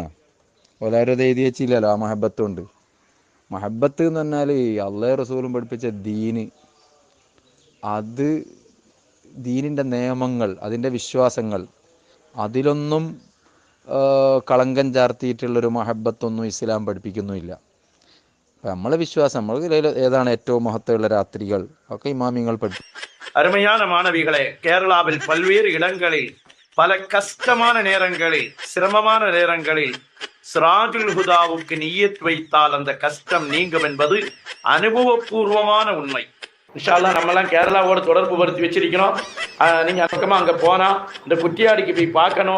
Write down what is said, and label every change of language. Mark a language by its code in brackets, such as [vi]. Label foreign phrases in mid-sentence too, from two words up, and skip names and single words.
[ml] ഓലാരും അത് എഴുതി വെച്ചില്ലല്ലോ ആ മഹബത്ത് കൊണ്ട്. മഹബത്ത് എന്ന് പറഞ്ഞാൽ അള്ളാഹു റസൂലും പഠിപ്പിച്ച ദീന്, അത് ദീനിൻ്റെ നിയമങ്ങൾ, അതിൻ്റെ വിശ്വാസങ്ങൾ, അതിലൊന്നും കളങ്കം ചാർത്തിയിട്ടുള്ളൊരു മഹബത്തൊന്നും ഇസ്ലാം പഠിപ്പിക്കുന്നുമില്ല. അപ്പം നമ്മളെ വിശ്വാസം, നമ്മൾ ഏതാണ് ഏറ്റവും മഹത്വമുള്ള രാത്രികൾ ഒക്കെ ഇമാമിങ്ങൾ പഠിപ്പിക്കും. [ta] அருமையான மாணவிகளே, கேரளாவில் பல்வேறு இடங்களில் பல கஷ்டமான நேரங்களில், சிரமமான நேரங்களில் சிராஜுல் ஹுதாவுக்கு நிய்யத் வைத்தால் அந்த கஷ்டம் நீங்கும் என்பது அனுபவபூர்வமான உண்மை. [ar] إن شاء الله [ta] நம்மெல்லாம் கேரளாவோட தொடர்பு படுத்தி வச்சிருக்கிறோம். நீங்க பக்கமா அங்க போனா இந்த குட்டியாடிக்கு போய் பார்க்கணும்.